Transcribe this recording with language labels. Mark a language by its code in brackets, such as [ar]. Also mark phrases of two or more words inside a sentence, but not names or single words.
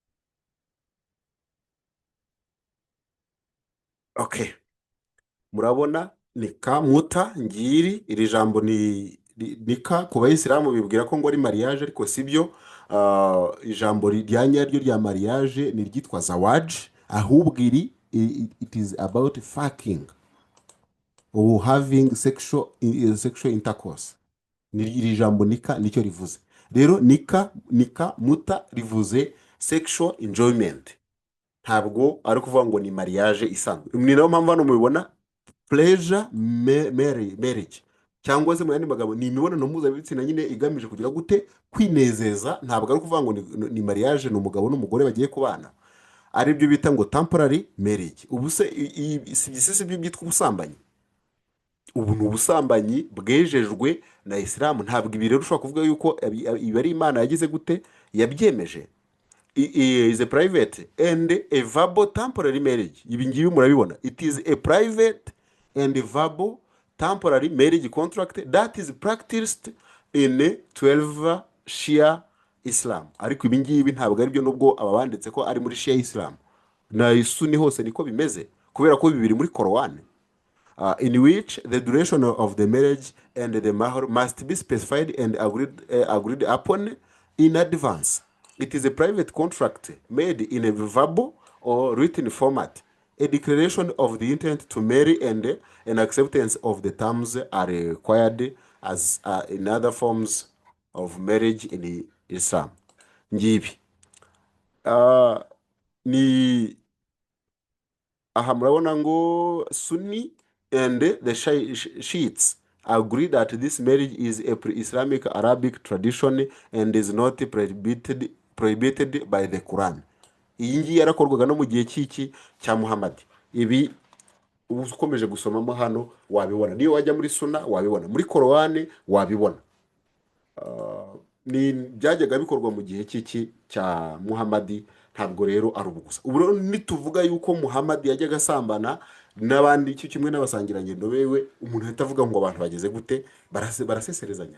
[rw] Okay, murabona nika muta ngiri, iri jambo ni nika ku bayisilamu bibwira ko ngo ari mariage, ariko sibyo. Ijambo rya nyaryo rya mariage ni ryitwa zawaj, ahubwo [en] it is about fucking or having sexual intercourse. [rw] Iri jambo nika nicyo rivuze. Rero nika muta rivuze [en] sexual enjoyment, [rw] ntabwo ari kuvuga ngo ni mariage isanzwe. Ni nayo mpamvu hano mubibona [en] pleasure marriage, [rw] cyangwa se mu yandi magambo ni imibonano mpuzabitsina nyine igamije kugira gute, kwinezeza. Ntabwo ari ukuvuga ngo ni mariage, ni umugabo n'umugore bagiye kubana, ari byo bita ngo [en] temporary marriage. [rw] Ubu se si byo byitwa ubusambanyi? Ubu ni ubusambanyi bwejejwe na Isilamu. Ntabwo ibi rero ushobora kuvuga yuko ibi ari Imana yagize gute, yabyemeje. [en] Is a private and a verbal temporary marriage. [rw] Ibi ngibi murabibona, [en] it is a private and a verbal temporary marriage contract that is practiced in 12 Shia Islam. [rw] Ariko ibi ngibi ntabwo ari byo, nubwo aba banditse ko ari muri Shia Islam na Sunni hose niko bimeze, kubera ko bibiri muri Quran. [en] In which the duration of the marriage and the mahar must be specified and agreed upon in advance. It is a private contract made in a verbal or written format. A declaration of the intent to marry and an acceptance of the terms are required as in other forms of marriage in Islam. [rw] Ngibi ni aha murabona ngo [en] Sunni and the Shiites agree that this marriage is a pre-Islamic Arabic tradition and is not prohibited by the Quran. [rw] Iyi ngiyi yarakorwaga no mu gihe cy'iki cya Muhammad. Ibi ukomeje gusomamo hano wabibona, niyo wajya muri Sunna wabibona, muri Quran wabibona. Ni byajyaga bikorwa mu gihe cy'iki cya Muhammad. Ntabwo rero ari ubugusa. Ubu nituvuga yuko Muhammad yajyaga asambana n'abandi cyo kimwe n'abasangirangendo bewe, umuntu ahita avuga ngo abantu bageze gute, baraseserezanya.